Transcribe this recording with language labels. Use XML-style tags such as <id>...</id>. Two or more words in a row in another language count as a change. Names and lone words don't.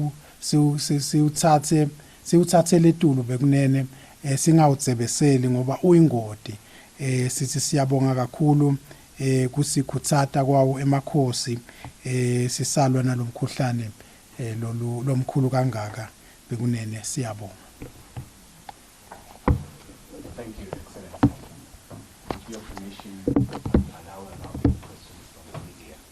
<ss>siwuthathe letulu bekunene singawudzebeseli ngoba uyingoti sithi siyabonga kakhulu kusikhutsata kwawo emakhosi sisalwa nalomkhuhlane lomkhulu kangaka bekunene siyabonga.</ss> <en>Thank you, Excellency. With your permission, allow questions from the media.</en>